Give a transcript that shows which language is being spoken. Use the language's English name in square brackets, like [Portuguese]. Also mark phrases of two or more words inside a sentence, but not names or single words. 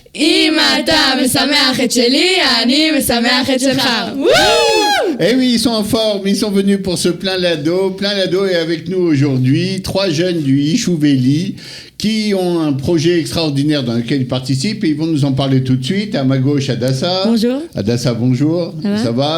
[Hebrew] אם אתה משמח את שלי, אני משמח את שלך. [French] Eh oui, ils sont en forme, ils sont venus pour ce plein Lado. Plein Lado est avec nous aujourd'hui. 3 jeunes du Ichouveli qui ont un projet extraordinaire dans lequel ils participent et ils vont nous en parler tout de suite. À ma gauche, Adassa. Bonjour. Adassa, bonjour. Ça va